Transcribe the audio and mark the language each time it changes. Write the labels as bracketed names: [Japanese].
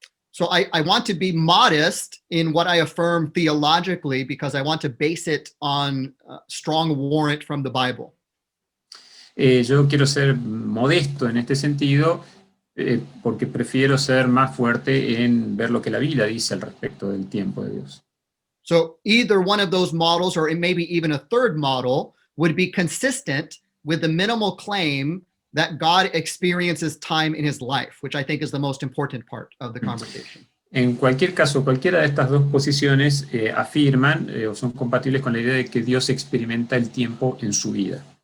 [English] So I want to be modest in what I affirm theologically because I want to base it on strong warrant from the Bible. [Spanish] Yo quiero ser modesto en este sentido porque prefiero ser más fuerte en ver lo que la Biblia dice al respecto del tiempo de Dios. [English] So either one of those models, or maybe even a third model, would be consistent with the minimal claim that God experiences time in his life, which I think is the most important part of the conversation. [Spanish] En cualquier caso, cualquiera de estas dos posiciones afirman o son compatibles con la idea de que Dios experimenta el tiempo en su vida.